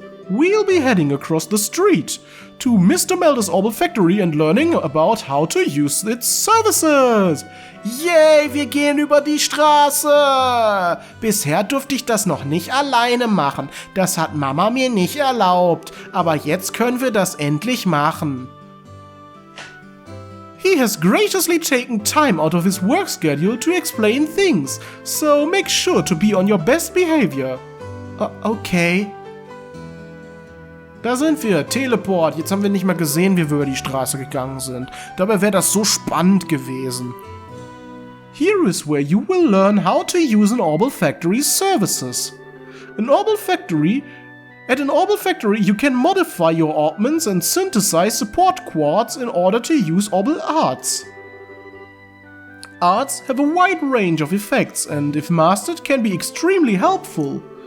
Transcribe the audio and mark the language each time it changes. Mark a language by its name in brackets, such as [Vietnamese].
[English] We'll be heading across the street to Mr. Melder's Orbital Factory and learning about how to use its services. [German] Yay, wir gehen über die Straße! Bisher durfte ich das noch nicht alleine machen. Das hat Mama mir nicht erlaubt. Aber jetzt können wir das endlich machen. [English] He has graciously taken time out of his work schedule to explain things, so make sure to be on your best behavior. [German] Okay. Da sind wir, Teleport. Jetzt haben wir nicht mal gesehen, wie wir über die Straße gegangen sind. Dabei wäre das so spannend gewesen. [English] Here is where you will learn how to use an Orbital Factory's services. At an Orbital Factory, you can modify your orbments and synthesize support quartz in order to use orbital arts. Arts have a wide range of effects and, if mastered, can be extremely helpful.